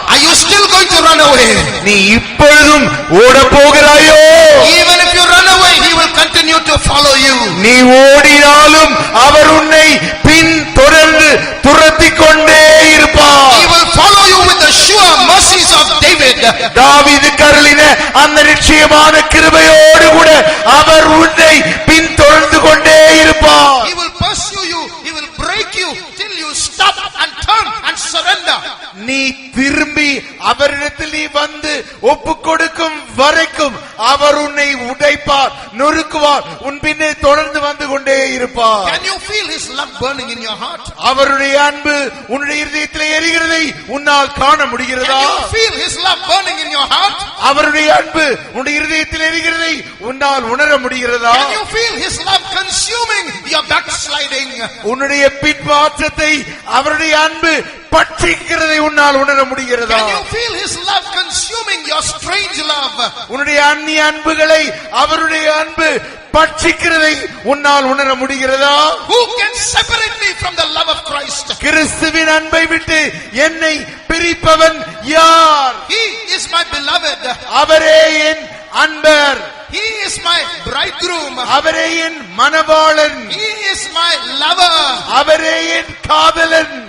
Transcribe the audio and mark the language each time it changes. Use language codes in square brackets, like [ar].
[en] Are you still going to run away? [ta] நீ இப்பொழுதும் ஓட போகிறாயோ? [en] Even if you run away, he will continue to follow you. [ta] நீ ஓடினாலும் அவர் உன்னை பின் தொடர்ந்து துரத்திக் கொண்டே இருப்பார். [en] He will follow you with the sure mercies of David. [ta] தாவீது கருளின அந்த நிச்சயமான கிருபையோடு கூட அவர் உன்னை பின் தொடர்ந்து கொண்டே இருப்பார். [en] He will pursue you. He will break you till you stop and turn and surrender. [ta] நீ திரும்பி அவரிடத்தில் நீ வந்து ஒப்பு கொடுக்கும் வரைக்கும் அவர் உன்னை உடைப்பார், நொறுக்குவார், உன் பின்னே தொடர்ந்து வந்து கொண்டே இருப்பார். [en] Can you feel his love burning in your heart? [ta] அவருடைய அன்பு உன்னுடைய இதயத்தில் எரிகிறதை உன்னால் காண முடிகிறதா? [en] Can you feel his love burning in your heart? [ta] அவருடைய அன்பு உன்னுடைய இதயத்தில் எரிகிறதை உன்னால் உணர முடிகிறதா? [en] Can you feel his love consuming your backsliding? [ta] உன்னுடைய பின்மாற்றத்தை அவருடைய அன்பு பற்றிக்கிறதை உன்னால் உணர முடிகிறதா? [en] Can you feel his love consuming your strange love? [ta] உன்னுடைய அந்நிய அன்புகளை அவருடைய அன்பு பற்றிக்கிறதை உன்னால் உணர முடிகிறதா? [en] Who can separate me from the love of Christ? [ta] கிறிஸ்துவின் அன்பை விட்டு என்னை பிரிப்பவன் யார்? [en] He is my beloved. [ta] அவரே என் அன்பர், [en] He is my bridegroom. [ta] அவரே என் மணவாளன், [en] He is my lover. [ta] அவரே என் காதலன்,